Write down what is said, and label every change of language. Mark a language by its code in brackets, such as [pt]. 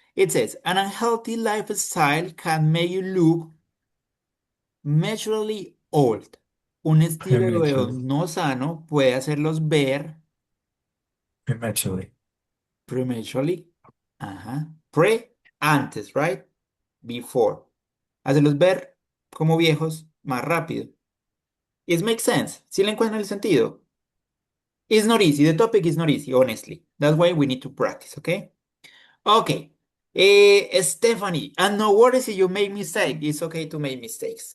[en] It says, an unhealthy lifestyle can make you look naturally old. [es] Un estilo de vida [en] Prematurely. [es] no sano puede hacerlos ver [en] Prematurely. prematurely. Ajá. Pre, antes, right? Before. [es] Hacerlos ver como viejos más rápido. [en] It makes sense. [es] ¿Sí le encuentran el sentido? [en] It's not easy. The topic is not easy, honestly. That's why we need to practice, okay? Okay. Stephanie, and no worries if you make mistake. It's okay to make mistakes.